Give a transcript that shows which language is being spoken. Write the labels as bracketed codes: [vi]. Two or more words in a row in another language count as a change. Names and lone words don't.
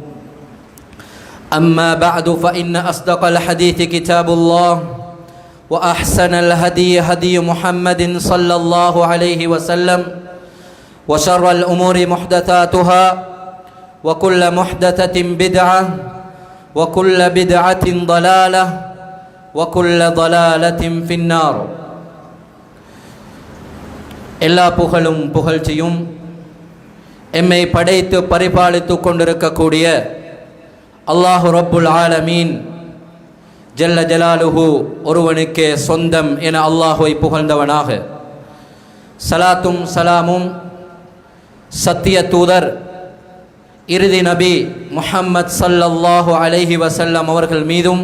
[ar] أما بعد فإن أصدق الحديث كتاب الله وأحسن الهدي هدي محمد صلى الله عليه وسلم وشر الأمور محدثاتها وكل محدثة بدعة وكل بدعة ضلالة وكل ضلالة في النار [ta] எல்லா புகழும் புகழ்ச்சியும் எம்மை படைத்து பரிபாலித்து கொண்டிருக்கக்கூடிய [ar] الله رب العالمين جل جلاله [ta] ஒருவனுக்கே சொந்தம் என அல்லாஹுவை புகழ்ந்தவனாக சலாத்தும் சலாமும் சத்திய தூதர் இறுதி நபி முஹம்மத் [ar] صلى الله عليه وسلم [ta] அவர்கள் மீதும்